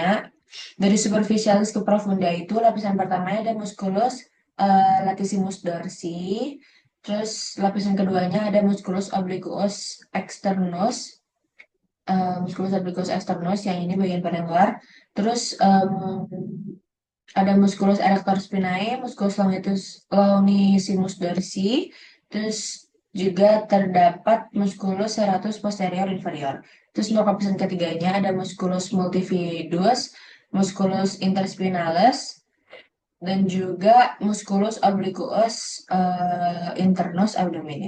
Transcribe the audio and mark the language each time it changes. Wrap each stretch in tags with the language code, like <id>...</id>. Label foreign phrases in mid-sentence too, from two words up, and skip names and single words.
<id>Dari superficialis ke profunda itu lapisan pertamanya ada</id> <la>musculus latissimus dorsi.</la> <id>Terus lapisan keduanya ada</id> <la>musculus obliquus externus. Musculus obliquus externus</la> <id>yang ini bagian paling luar.</id> <la>Terus ada musculus erector spinae, musculus longissimus dorsi,</la> <id>terus juga terdapat</id> <la>musculus serratus posterior inferior.</la> <id>Terus untuk lapisan ketiganya ada</id> <la>musculus multifidus, musculus interspinalis,</la> <id>dan juga</id> <la>musculus obliquus internus abdominis.</la>